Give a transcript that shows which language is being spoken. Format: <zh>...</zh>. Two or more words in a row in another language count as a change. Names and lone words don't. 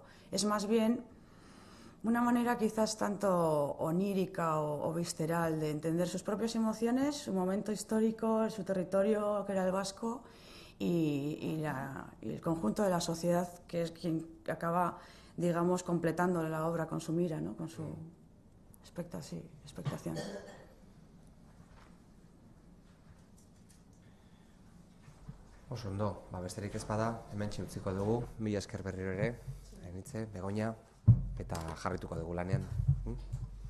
<es>Es más bien una manera quizás tanto onírica o visceral de entender sus propias emociones, su momento histórico, su territorio, que era el vasco, y el conjunto de la sociedad, que es quien acaba, digamos, completando la obra con su mira, ¿no? Con su expectación.</es> <eu>Oso ondo, besterik ez bada, hementxe utziko dugu, mila esker berriro ere, Ainitze, Begoña, eta jarrituko dugu lanean.</eu>